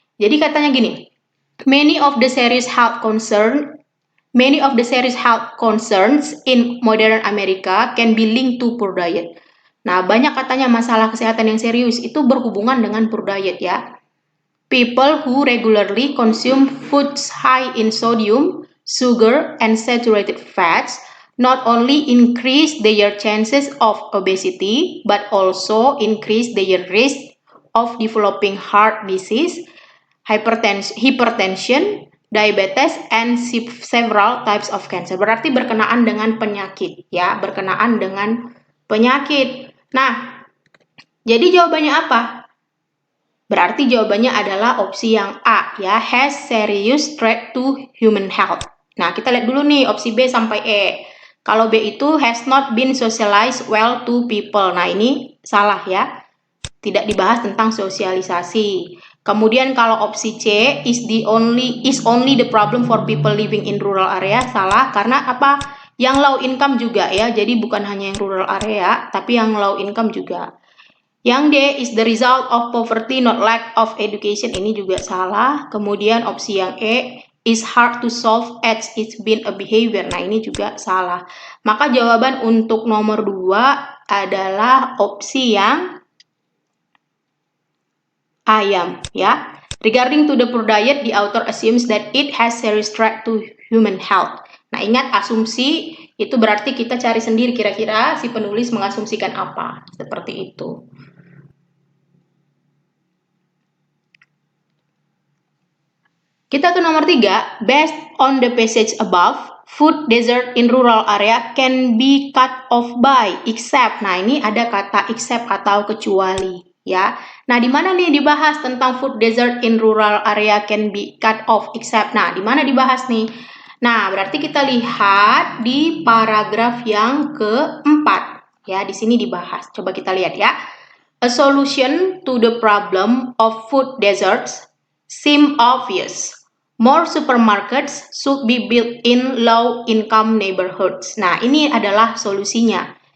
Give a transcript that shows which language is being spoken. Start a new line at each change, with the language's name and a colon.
Indonesian: Jadi katanya gini,
English: many of the serious health concerns in modern America can be linked to poor diet.
Indonesian: Nah, banyak katanya masalah kesehatan yang serius itu berhubungan dengan poor diet ya.
English: People who regularly consume foods high in sodium, sugar, and saturated fats not only increase their chances of obesity, but also increase their risk of developing heart disease, hypertension, diabetes, and several types of cancer.
Indonesian: Berarti berkenaan dengan penyakit, ya, berkenaan dengan penyakit. Nah, jadi jawabannya apa? Berarti jawabannya adalah opsi yang A, ya,
English: has serious threat to human health.
Indonesian: Nah, kita lihat dulu nih opsi B sampai E. Kalau B itu
English: has not been socialized well to people.
Indonesian: Nah, ini salah ya. Tidak dibahas tentang sosialisasi. Kemudian kalau opsi C
English: is only the problem for people living in rural area,
Indonesian: salah karena apa? Yang low income juga ya. Jadi bukan hanya yang rural area, tapi yang low income juga. Yang D
English: is the result of poverty not lack of education,
Indonesian: ini juga salah. Kemudian opsi yang E
English: is hard to solve as it's been a behavior.
Indonesian: Nah, ini juga salah. Maka jawaban untuk nomor 2 adalah opsi yang ayam ya.
English: Regarding to the poor diet, the author assumes that it has serious threat to human health.
Indonesian: Nah, ingat asumsi itu berarti kita cari sendiri kira-kira si penulis mengasumsikan apa. Seperti itu. Kita ke nomor 3,
English: based on the passage above, food desert in rural area can be cut off by except.
Indonesian: Nah, ini ada kata except atau kecuali ya. Nah, di mana nih dibahas tentang
English: food desert in rural area can be cut off except.
Indonesian: Nah, di mana dibahas nih? Nah, berarti kita lihat di paragraf yang keempat ya. Di sini dibahas. Coba kita lihat ya.
English: A solution to the problem of food deserts seem obvious. More supermarkets should be built in low-income neighborhoods.
Indonesian: Nah, ini adalah solusinya.